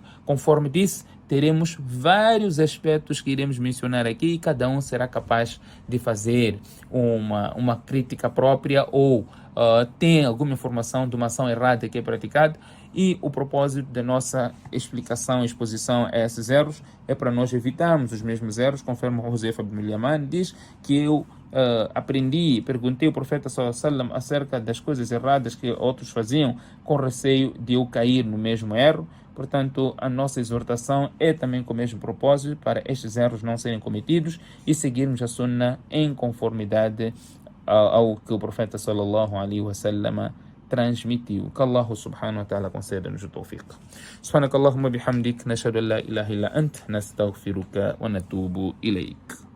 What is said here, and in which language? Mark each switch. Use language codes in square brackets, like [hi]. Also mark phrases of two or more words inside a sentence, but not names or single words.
[pt] Conforme disse, teremos vários aspectos que iremos mencionar aqui, e cada um será capaz de fazer uma crítica própria, ou tem alguma informação de uma ação errada que é praticada. E o propósito da nossa explicação e exposição a esses erros é para nós evitarmos os mesmos erros, conforme o Huzaifa ibn Yaman diz, que eu perguntei ao profeta [ar] صلى الله عليه وسلم [pt] acerca das coisas erradas que outros faziam, com receio de eu cair no mesmo erro. Portanto, a nossa exortação é também com o mesmo propósito, para estes erros não serem cometidos e seguirmos a Sunna em conformidade ao que o profeta [ar] صلى الله عليه وسلم [pt] transmitiu. Que [ar] الله سبحانه وتعالى [pt] conceda-nos o tawfiq. [ar] سبحانك اللهم وبحمدك، نشهد أن لا إله إلا أنت، نستغفرك ونتوب إليك.